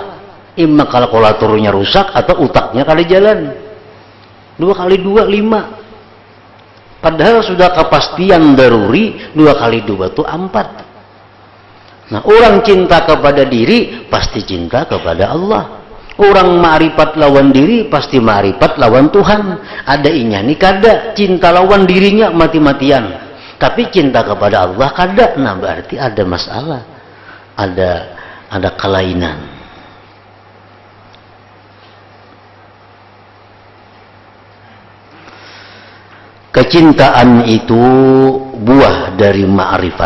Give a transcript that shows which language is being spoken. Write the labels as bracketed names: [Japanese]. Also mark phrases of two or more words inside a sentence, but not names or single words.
[Indonesian] Imma kalkulatornya rusak atau utaknya kali jalan. 2 kali 2 5. Padahal sudah kepastian daruri 2 kali 2 itu 4. Nah, orang cinta kepada diri pasti cinta kepada Allah. [Banjar] Orang ma'rifat lawan diri pasti ma'rifat lawan Tuhan. Ada inya nih kada, cinta lawan dirinya mati-matian. [Indonesian] Tapi cinta kepada Allah kada. Nah, berarti ada masalah. Ada kelainan. Kecintaan itu buah dari ma'rifat.